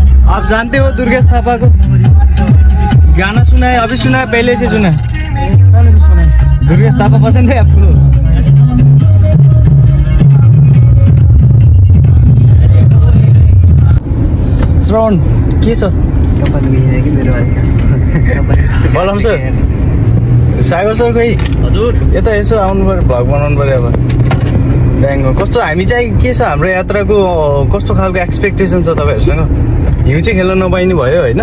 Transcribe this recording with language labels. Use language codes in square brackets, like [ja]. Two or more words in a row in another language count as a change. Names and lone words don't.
[hi] आप जानते हो दुर्गेश थापा को? गाना सुना है? अभी सुना है? पहले से सुना है? पहले से सुना है। दुर्गेश थापा पसंद है आपको? [ne] श्रवण के छ? बलम सर, सागर सर खोइ? हजुर यता यसो आउनु पर्यो, भ्लग बनाउनु पर्यो अब। ब्याङ्क कस्तो हामी चाहिँ के छ हाम्रो यात्राको कस्तो खालको एक्सपेक्टेसन छ तपाईँहरूसँग? हिउँ चाहिँ खेल्न नपाइने भयो होइन?